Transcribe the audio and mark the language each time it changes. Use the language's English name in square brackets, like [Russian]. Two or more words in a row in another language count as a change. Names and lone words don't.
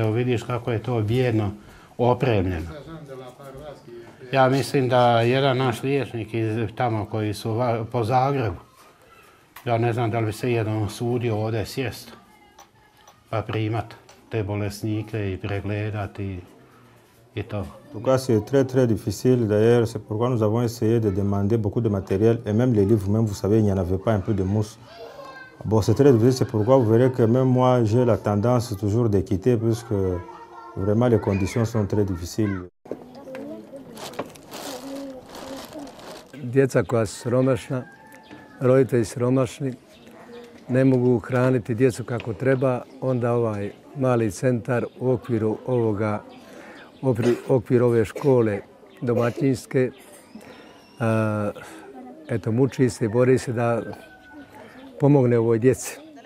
[Croatian] Evo vidiš kako je to bijedno opremljeno. Ja mislim da jedan naš liječnik iz tamo koji su po Zagrebu, ja ne znam da li bi se jedan usudio ovdje sjest pa primat te bolesnike i pregledati [French] et tout. En tout cas, c'est très très difficile. D'ailleurs, c'est pourquoi nous avons essayé de demander beaucoup de matériel. Et même les livres, même vous savez, il n'y en avait pas un peu de mousse. Bon, c'est très difficile. C'est pourquoi vous verrez que même moi, j'ai la tendance toujours de quitter puisque vraiment les conditions sont très difficiles. [Croatian] Djeca koja su siromašna, roditelji siromašni, ne mogu hraniti djecu kako treba, onda ovaj mali centar u okviru ove škole domaćinske muči se i bori se da pomogne ovoj djeci.